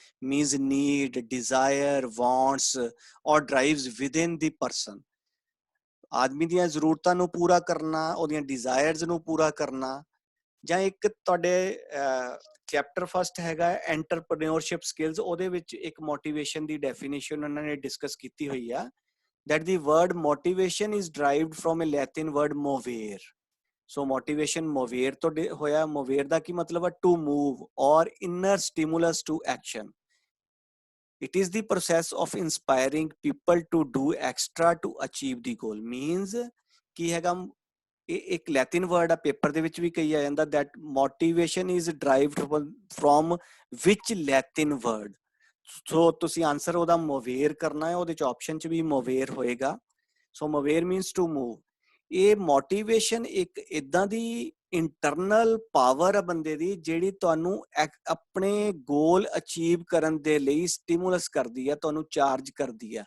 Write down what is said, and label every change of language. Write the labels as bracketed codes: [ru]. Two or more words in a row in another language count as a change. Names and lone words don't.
[en] Means need, desire, wants or drives within the person. [pa] ਆਦਮੀ ਦੀਆਂ ਜ਼ਰੂਰਤਾਂ ਨੂੰ ਪੂਰਾ ਕਰਨਾ, ਉਹਦੀਆਂ ਡਿਜ਼ਾਇਰਸ ਨੂੰ ਪੂਰਾ ਕਰਨਾ। ਜਾਂ ਇੱਕ ਤੁਹਾਡੇ [en] chapter first [pa] ਹੈਗਾ [en] entrepreneurship skills, [pa] ਉਹਦੇ ਵਿੱਚ ਇੱਕ ਮੋਟੀਵੇਸ਼ਨ ਦੀ ਡੈਫੀਨੇਸ਼ਨ ਉਹਨਾਂ ਨੇ ਡਿਸਕਸ ਕੀਤੀ ਹੋਈ ਆ, [en] that the word motivation is derived from a Latin word movere। so motivation [pa] movere ਤੋਂ ਹੋਇਆ। movere ਦਾ ਕੀ ਮਤਲਬ ਹੈ? [en] to move or inner stimulus to action। it is the process of inspiring people to do extra to achieve the goal। [pa] means ਕੀ ਹੈਗਾ? ਇਹ ਇੱਕ [en] Latin word [pa] ਆ, ਪੇਪਰ ਦੇ ਵਿੱਚ ਵੀ ਕਹੀ ਆ ਜਾਂਦਾ [en] that motivation is derived from which Latin word। [pa] ਸੋ ਤੁਸੀਂ ਆਨਸਰ ਉਹਦਾ ਮੋਵੇਰ ਕਰਨਾ ਹੈ, ਉਹਦੇ ਚ ਆਪਸ਼ਨ ਚ ਵੀ ਮੋਵੇਰ ਹੋਏਗਾ। [en] So movere means to move. [pa] ਇਹ ਮੋਟੀਵੇਸ਼ਨ ਇੱਕ ਇਦਾਂ ਦੀ [en] internal power [pa] ਆ ਬੰਦੇ ਦੀ ਜਿਹੜੀ ਤੁਹਾਨੂੰ ਆਪਣੇ [en] goal achieve [pa] ਕਰਨ ਦੇ ਲਈ ਸਟਿਮੂਲਸ ਕਰਦੀ ਆ, ਤੁਹਾਨੂੰ ਚਾਰਜ ਕਰਦੀ ਆ।